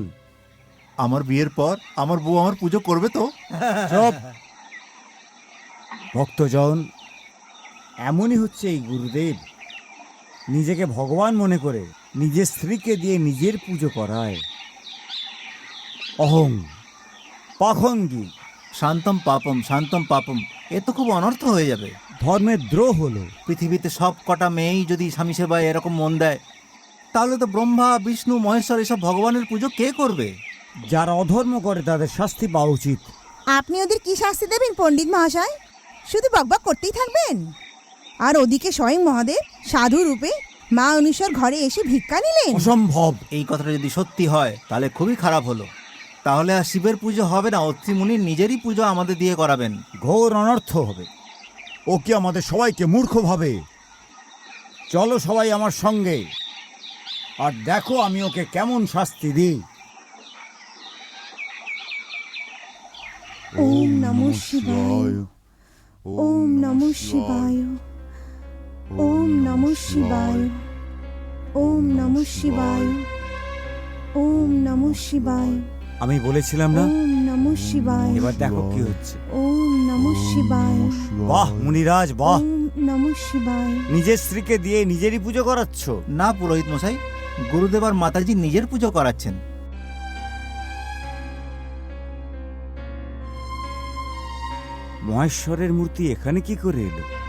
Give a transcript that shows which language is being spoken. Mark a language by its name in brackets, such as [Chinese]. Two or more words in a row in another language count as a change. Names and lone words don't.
[Bangla] আমার বিয়ের পর আমার বউ আমার পুজো করবে তো? চুপ! ভক্তজন, এমনই হচ্ছে এই গুরুদেব। নিজেকে ভগবান মনে করে নিজের স্ত্রীকে দিয়ে নিজের পুজো করায়। অহং, পাখঙ্গী। [Sanskrit] শান্তম পাপম, শান্তম পাপম, [Bangla] এ তো খুব অনর্থ হয়ে যাবে। ধর্মের দ্রোহ হলো। পৃথিবীতে সব কটা মেয়েই যদি স্বামী সেবায় এরকম মন দেয়, তাহলে তো ব্রহ্মা, বিষ্ণু, মহেশ্বর এসব ভগবানের পুজো কে করবে? যারা অধর্ম করে তাদের শাস্তি পাওয়া উচিত। আপনি ওদের কি শাস্তি দেবেন পণ্ডিত মহাশয়? শুধু বকবক করতেই থাকবেন? আর ওদিকে স্বয়ং মহাদেব সাধু রূপে মা অনুসর ঘরে এসে ভিক্ষা নিলেন। অসম্ভব। এই কথাটা যদি সত্যি হয় তাহলে খুবই খারাপ হলো। তাহলে আর শিবের পুজো হবে না, অত্রিমুনির নিজেরই পুজো আমাদের দিয়ে করাবেন। ঘোর অনর্থ হবে। ও কি আমাদের সবাইকে মূর্খ ভাবে? চলো সবাই আমার সঙ্গে, আর দেখো আমি ওকে কেমন শাস্তি দিই। [Sanskrit] ওম নমঃ শিবায়, ওম নমঃ শিবায়, ওম নমঃ শিবায়, ওম নমঃ শিবায়, ওম নমঃ শিবায়। [Bangla] আমি বলেছিলাম না? [Sanskrit] ওম নমঃ শিবায়, [Bangla] এবার দেখো কি হচ্ছে। [Sanskrit] ওম নমঃ শিবায়, [Bangla] বাহ মুনিরাজ, বাহ! [Sanskrit] ওম নমঃ শিবায়। [Bangla] নিজের স্ত্রীকে দিয়ে নিজেরই পুজো করাচ্ছ? না পুরোহিত মশাই, গুরুদেব আর মাতাজি নিজের পুজো করাচ্ছেন। মহেশ্বরের মূর্তি এখানে কি করে এলো?